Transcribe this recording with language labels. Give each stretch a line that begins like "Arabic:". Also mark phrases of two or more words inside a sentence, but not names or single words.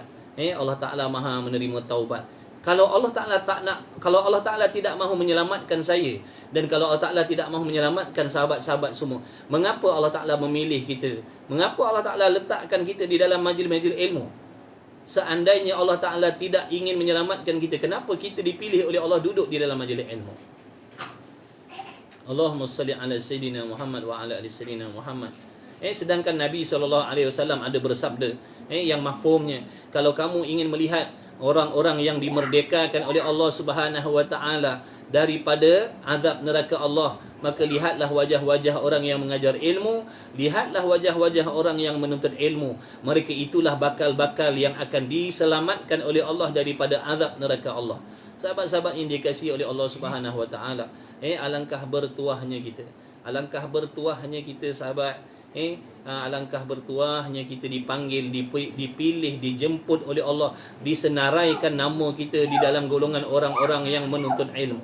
Malay: Allah Taala Maha menerima taubat. Kalau Allah Ta'ala tidak mahu menyelamatkan saya, dan kalau Allah Ta'ala tidak mahu menyelamatkan sahabat-sahabat semua, mengapa Allah Ta'ala memilih kita? Mengapa Allah Ta'ala letakkan kita di dalam majlis-majlis ilmu? Seandainya Allah Ta'ala tidak ingin menyelamatkan kita, kenapa kita dipilih oleh Allah duduk di dalam majlis ilmu?
Arabic: اللهم صل على سيدنا محمد وعلى آل سيدنا محمد.
Malay: Sedangkan Nabi SAW ada bersabda, yang mafhumnya, kalau kamu ingin melihat orang-orang yang dimerdekakan oleh Allah
Arabic: سبحانه وتعالى
Malay: daripada azab neraka Allah, maka lihatlah wajah-wajah orang yang mengajar ilmu, lihatlah wajah-wajah orang yang menuntut ilmu. Mereka itulah bakal-bakal yang akan diselamatkan oleh Allah daripada azab neraka Allah. Sahabat-sahabat yang dikasihi oleh Allah
Arabic: سبحانه وتعالى,
Malay: alangkah bertuahnya kita. Alangkah bertuahnya kita, sahabat. Alangkah bertuahnya kita dipanggil, dipilih, dijemput oleh Allah, disenaraikan nama kita di dalam golongan orang-orang yang menuntut ilmu.